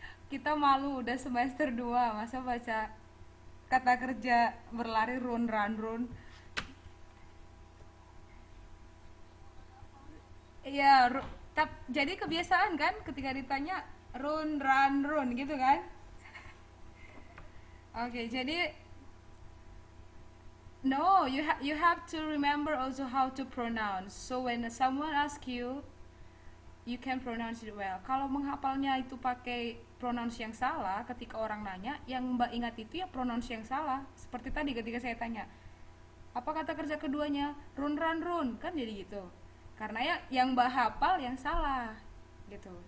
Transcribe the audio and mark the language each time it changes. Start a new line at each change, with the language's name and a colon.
Indonesian: Kita malu udah semester 2 masa baca kata kerja berlari run. Iya, jadi kebiasaan kan ketika ditanya run gitu kan? Oke, jadi
English: no, you have to remember also how to pronounce. So when someone asks you, you can pronounce it well.
Indonesian: Kalau menghafalnya itu pakai pronounce yang salah, ketika orang nanya, yang Mbak ingat itu ya pronounce yang salah. Seperti tadi ketika saya tanya, apa kata kerja keduanya? Run, kan jadi gitu. Karena ya yang Mbak hafal yang salah, gitu.